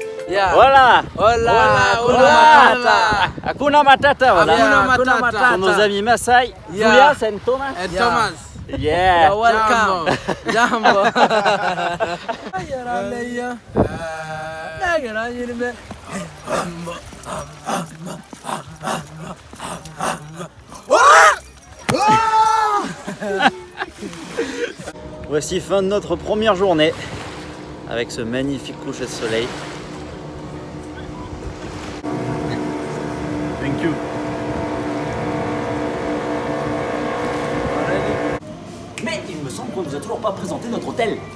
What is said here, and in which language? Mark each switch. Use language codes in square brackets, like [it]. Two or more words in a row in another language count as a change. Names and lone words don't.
[en] Yeah. [fr] Voilà. [es] Hola, [sw] Hakuna [es] hola, [sw] Matata. Hakuna Matata, voilà. Hakuna Matata. [fr] Ce sont nos amis Maasai, [en] Yeah. [fr] Julia, c'est Thomas. [en] And Thomas. Yeah. You're welcome. [sw] Jambo. [fr] Voici fin de notre première journée avec ce magnifique coucher de soleil. [en] Thank you. [fr] Mais il me semble qu'on ne nous a toujours pas présenté notre hôtel.